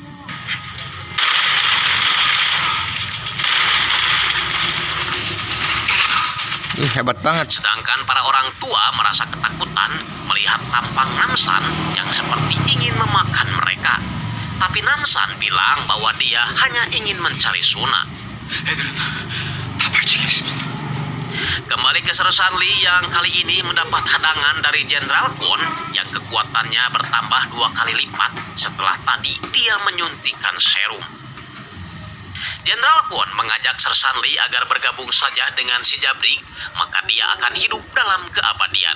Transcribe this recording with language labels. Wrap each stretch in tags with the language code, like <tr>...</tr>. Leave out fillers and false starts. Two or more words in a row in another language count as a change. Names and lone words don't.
<id>Hebat banget. Sedangkan para orang tua merasa ketakutan melihat tampang Namsan yang seperti ingin memakan mereka. Tapi Namsan bilang bahwa dia hanya ingin mencari Suna.</id> <ko>애들은 다 발치게 있습니다.</ko> <id>Kembali ke Sersanli yang kali ini mendapat hadangan dari Jenderal Kwon yang kekuatannya bertambah 2 kali lipat setelah tadi dia menyuntikkan serum. Jenderal Kwon mengajak Sersanli agar bergabung saja dengan si Jabrik, maka dia akan hidup dalam keabadian.</id>